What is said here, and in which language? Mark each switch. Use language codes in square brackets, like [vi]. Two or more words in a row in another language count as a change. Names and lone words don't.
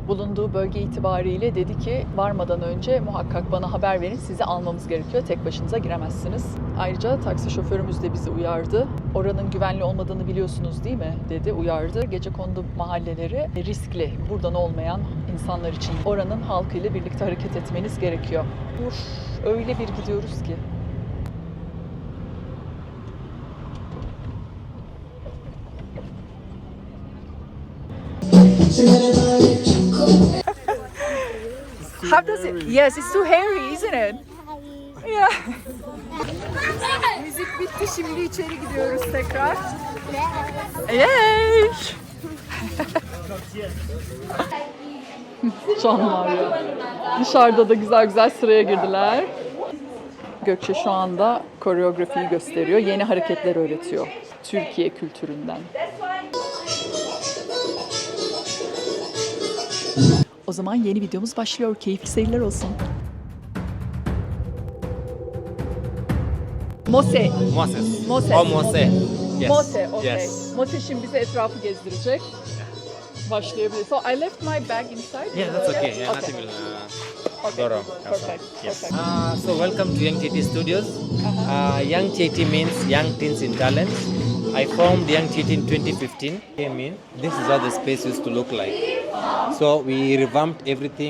[tr] bulunduğu bölge itibariyle dedi ki varmadan önce muhakkak bana haber verin, sizi almamız gerekiyor, tek başınıza giremezsiniz. Ayrıca taksi şoförümüz de bizi uyardı. Oranın güvenli olmadığını biliyorsunuz değil mi dedi, uyardı. Gecekondu mahalleleri riskli, buradan olmayan insanlar için oranın halkıyla birlikte hareket etmeniz gerekiyor. Öyle bir gidiyoruz ki. [en] How does it? Yes, it's too hairy, isn't it? Yeah. [tr] Müzik bitti, şimdi içeri gidiyoruz tekrar. Yay! Canlar ya. Dışarıda da güzel güzel sıraya girdiler. Gökçe şu anda koreografiyi gösteriyor. Yeni hareketler öğretiyor. Türkiye kültüründen. O zaman yeni videomuz başlıyor. Keyifli seyirler olsun. [en] Mose. Moses. Mose. Oh, Mose. Yes. Mose, okay. Yes. [tr] Mose şimdi bize etrafı gezdirecek. Başlayabiliriz. [en] So I left my bag inside. Yeah, that's okay. Yeah, Okay. nothing will Okay. go wrong. Perfect. Yes. Perfect. So welcome to Young TT Studios. Young TT means Young Teens in Talent. I formed Young TT in 2015. Came in. This is how the space used to look like. So we revamped everything.